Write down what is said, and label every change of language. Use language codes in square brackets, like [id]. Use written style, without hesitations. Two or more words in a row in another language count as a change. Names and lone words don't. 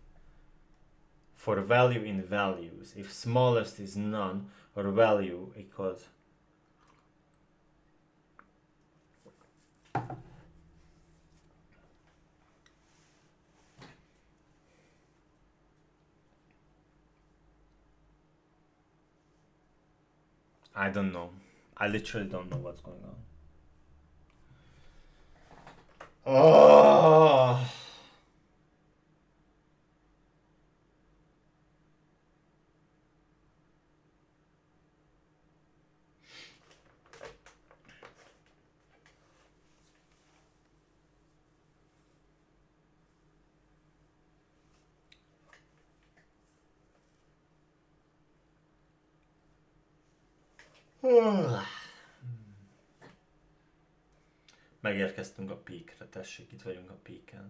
[en] For value in values, if smallest is none or value equals I don't know. I literally don't know what's going on. Oh. [hu] Megérkeztünk a peakre, tessék, itt vagyunk a peaken.